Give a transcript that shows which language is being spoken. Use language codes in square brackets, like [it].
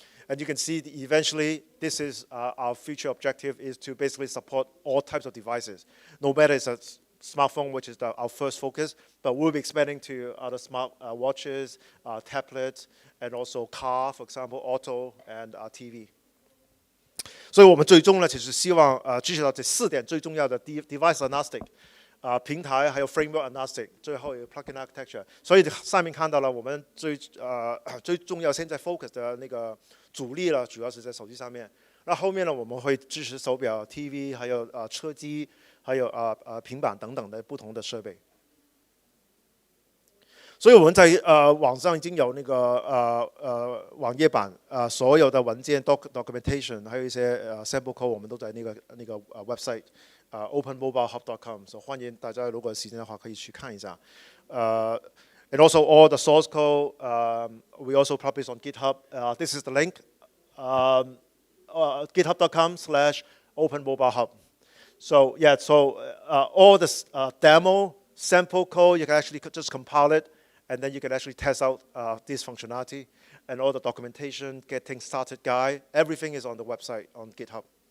[en] And you can see eventually, this is our future objective is to basically support all types of devices. No matter it's a smartphone, which is our first focus, but we'll be expanding to other smart watches, tablets, and also car, for example, auto and TV. [zh] 所以我们最终呢，其实希望支持到这4点最重要的 device agnostic。平台还有 framework agnostic， 最后有 plugin architecture， 所以上面看到了我们最重要现在 focus 的那个主力了，主要是在手机上面。那后面呢，我们会支持手表、TV， 还有车机，还有平板等等的不同的设备。所以我们在网上已经有那个网页版，所有的文件 documentation， 还有一些sample code， 我们都在那个website。 openmobilehub.com， 所以欢迎大家如果有时间的话可以去看一下。 [en] And also all the source code we also publish on GitHub. This is the link, github.com/openmobilehub. So yeah, so all the demo sample code you can actually just compile it, and then you can actually test out this functionality, and all the documentation, getting started guide, everything is on the website on GitHub.